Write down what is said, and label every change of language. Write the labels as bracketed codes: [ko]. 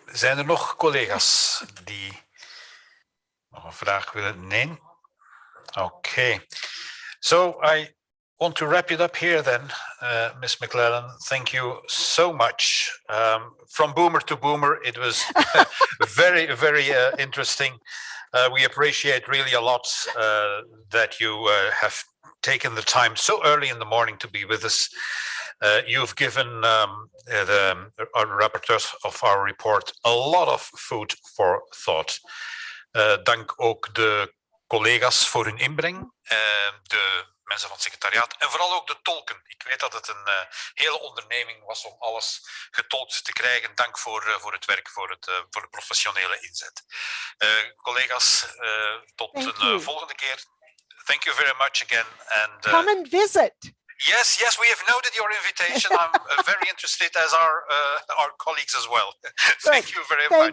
[nl] Zijn er nog collega's die nog een vraag willen? Nee? Okay. [en] So I want to wrap it up here then, Ms. McLellan. Thank you so much. From boomer to boomer, it was very, very interesting. We appreciate really a lot that you have taken the time so early in the morning to be with us. You've given our rapporteurs of our report a lot of food for thought. [nl] Dank ook de collega's voor hun inbreng, de mensen van het secretariaat en vooral ook de tolken. Ik weet dat het een hele onderneming was om alles getolkt te krijgen. Dank voor het werk, voor de professionele inzet. Collega's, tot een volgende keer. [en] Thank you very much again. And come and visit. Yes, we have noted your invitation. I'm very interested, as our colleagues as well. Thank you very much.